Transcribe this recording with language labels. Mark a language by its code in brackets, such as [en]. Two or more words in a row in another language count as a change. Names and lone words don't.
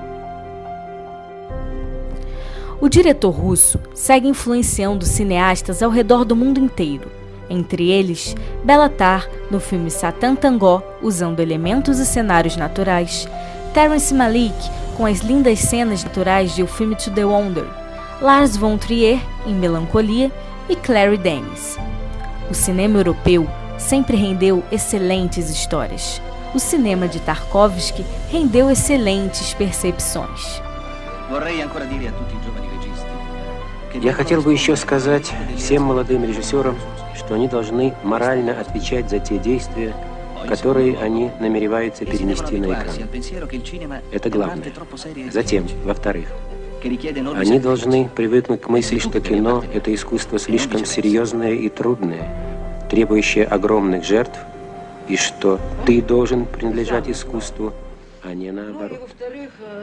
[pt] O diretor russo segue influenciando cineastas ao redor do mundo inteiro, entre eles Béla Tarr no filme Satan Tango, usando elementos e cenários naturais, Terrence Malick com as lindas cenas naturais de O Filme To The Wonder, Lars von Trier em Melancolia e Clary Danes. O cinema europeu sempre rendeu excelentes histórias. O cinema de Tarkovsky rendeu excelentes percepções. [ru] Я хотел бы еще сказать всем молодым режиссерам, что они должны морально отвечать за те действия, которые они намереваются перенести на экран. Это главное. Затем, во-вторых, они должны привыкнуть к мысли, что кино – это искусство слишком серьезное и трудное, требующее огромных жертв, и что ты должен принадлежать искусству, а не наоборот.